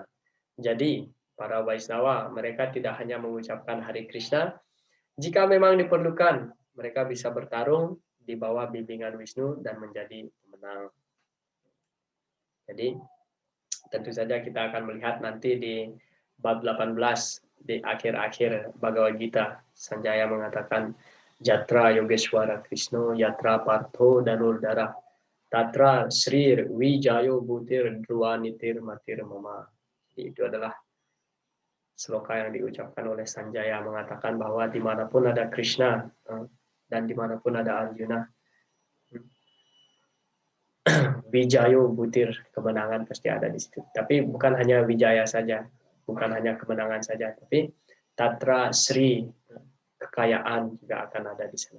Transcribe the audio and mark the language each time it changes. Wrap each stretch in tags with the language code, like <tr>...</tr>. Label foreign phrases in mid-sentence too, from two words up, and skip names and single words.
<id>Jadi, para Vaisnava, mereka tidak hanya mengucapkan Hare Krishna, jika memang diperlukan, mereka bisa bertarung di bawah bimbingan Wisnu dan menjadi pemenang. Jadi, tentu saja kita akan melihat nanti di bab 18, di akhir-akhir Bhagavad Gita, Sanjaya mengatakan,</id> <sa>Jatra Yogeshwara Krishna, Yatra Partho Danurdara, Tatra Srir Vijayo Bhutir Druvanitir Matir Mama.</sa> <id>Itu adalah sloka yang diucapkan oleh Sanjaya mengatakan bahwa dimanapun ada Krishna dan dimanapun ada Arjuna,</id> <sa>Vijayo Butir,</sa> <id>kemenangan pasti ada di situ. Tapi bukan hanya Wijaya saja, bukan hanya kemenangan saja, tapi</id> <sa>Tatra Sri,</sa> <id>kekayaan juga akan ada di sana.</id>